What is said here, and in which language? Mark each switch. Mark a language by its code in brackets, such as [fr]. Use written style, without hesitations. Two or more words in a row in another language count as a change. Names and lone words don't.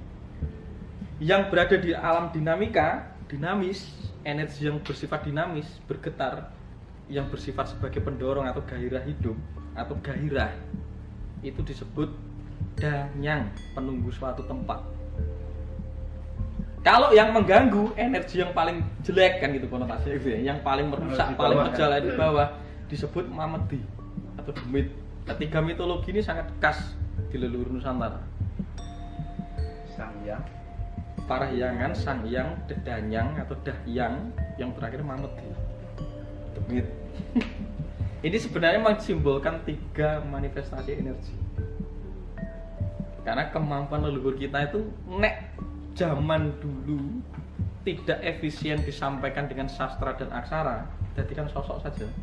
[id] Yang berada di alam dinamika, dinamis, energi yang bersifat dinamis, bergetar, yang bersifat sebagai pendorong atau gairah hidup atau gairah, itu disebut danyang, penunggu suatu tempat. Kalau yang mengganggu, energi yang paling jelek kan gitu konotasinya gitu ya, yang paling merusak, paling berjalan di bawah disebut mamedi atau demit. Ketiga mitologi ini sangat khas di leluhur Nusantara. Sang Hyang, Para hyangan, sang hyang, dedanyang atau dahyang, yang terakhir mamedi, demit. Ini sebenarnya mensimbolkan 3 manifestasi energi. Karena kemampuan leluhur kita itu nek zaman dulu tidak efisien disampaikan dengan sastra dan aksara, jadikan sosok saja.